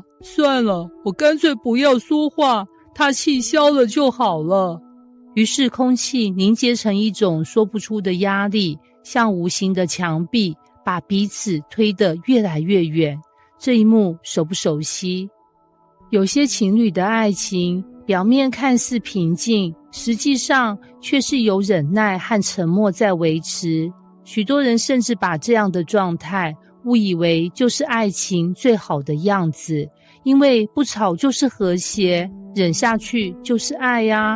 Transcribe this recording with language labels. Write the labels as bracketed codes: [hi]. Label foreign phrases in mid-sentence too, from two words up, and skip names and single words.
[zh] 算了，我乾脆不要說話，他氣消了就好了。於是空氣凝結成一種說不出的壓力，像無形的牆壁，把彼此推得越來越遠。這一幕熟不熟悉？有些情侶的愛情表面看似平靜，實際上卻是由忍耐和沉默在維持。許多人甚至把這樣的狀態誤以為就是愛情最好的樣子，因為不吵就是和諧，忍下去就是愛呀。